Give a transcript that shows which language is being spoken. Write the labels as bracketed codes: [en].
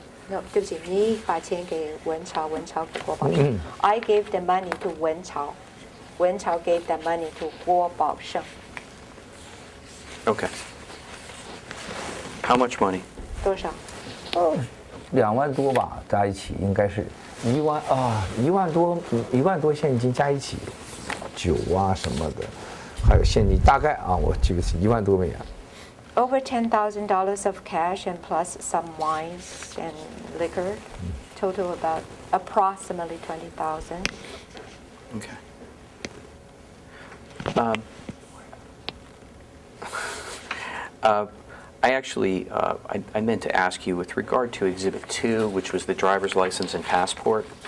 [en] No, [zh] 对不起，你把钱给文朝，文朝给郭宝胜。 [en] I gave the money to 文朝，文朝 gave the money to 郭宝胜。 Okay. How much money? [zh] 多少？ 2万多吧，加一起应该是1万多现金加一起，酒啊什么的，还有现金，大概啊，我记不起1万多美元。 [en] Over $10,000 of cash and plus some wines and liquor, total about approximately 20,000. Okay. I actually, I meant to ask you with regard to Exhibit 2, which was the driver's license and passport.